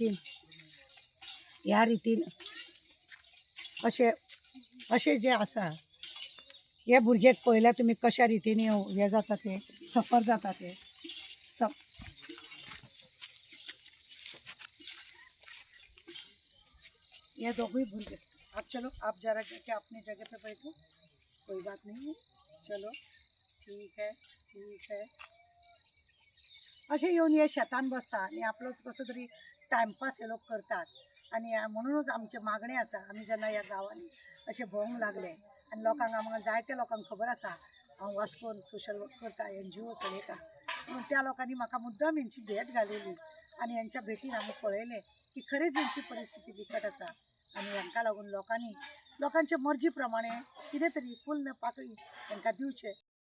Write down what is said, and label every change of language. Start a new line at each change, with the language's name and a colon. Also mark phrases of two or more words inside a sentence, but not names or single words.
Konkani: रितीन अशें जे आसा हे भुरगे पळयल्यार तुमी कशा रितीने हे जाता ते सफर जाता ते ये दोगोई भुरगे
Hindi: आप चलो आप जरा जाके अपने जगह पे बैठो कोई बात नहीं है चलो ठीक है
Konkani: अशें येवन हे शेतान बसता आनी आपलो कसो तरी टायमपास हे लोक करतात आणि म्हणूनच आमचे मागणे आसा आमी जेन्ना ह्या गांवांनी अशें भोंवंक लागले आनी लोकांक आमकां जायत्या लोकांक खबर आसा हांव वास्कोन
English: social work
Konkani: करता NGO चलयता म्हणून त्या लोकांनी म्हाका मुद्दाम हेंची भेट घालिल्ली आनी हेंच्या भेटीन आमी पळयलें की खरेंच हेंची परिस्थिती बिकट आसा आनी हांकां लागून लोकांनी लोकांचे मर्जी प्रमाणे कितें तरी फूल पाकळी तांकां दिवचें